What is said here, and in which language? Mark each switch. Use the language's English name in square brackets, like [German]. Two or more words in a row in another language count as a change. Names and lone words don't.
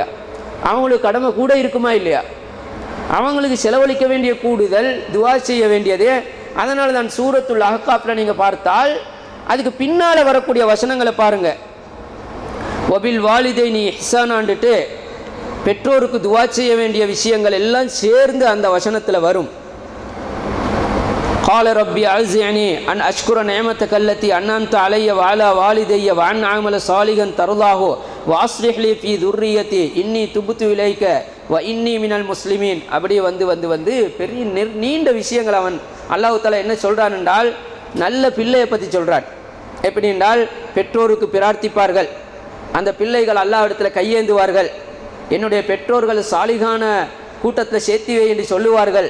[Tamil] அவங்களுக்கு கடமை கூட இருக்குமா இல்லையா? அவங்களுக்கு செலவழிக்க வேண்டிய கூடுதல், துவா செய்ய வேண்டியது. அதனால தான் சூரத்துல் அஹ்காஃப்ல நீங்கள் பார்த்தால் அதுக்கு பின்னால் வரக்கூடிய வசனங்களை பாருங்கள். [Arabic] وبالوالدين إحسانا [Tamil] பெற்றோருக்கு துவா செய்ய வேண்டிய விஷயங்கள் எல்லாம் சேர்ந்து அந்த வசனத்தில் வரும். [Arabic] قال ربي أعزني أن أشكر نعمتك التي أنعمت علي وعلى والدي وأن أعمل صالحا ترضاه وأصلح لي في ذريتي إني تبت إليك وإني من المسلمين. [Tamil] அப்படியே வந்து பெரிய நீண்ட விஷயங்கள் அவன் அல்லாஹ் தஆலா என்ன சொல்கிறான் என்றால், நல்ல பிள்ளையை பற்றி சொல்கிறான். எப்படி என்றால், பெற்றோருக்கு பிரார்த்திப்பார்கள், அந்த பிள்ளைகள் அல்லாஹ் இடத்துல கையேந்துவார்கள், என்னுடைய பெற்றோர்கள் சாலிகான கூட்டத்தில் சேர்த்திவை என்று சொல்லுவார்கள்.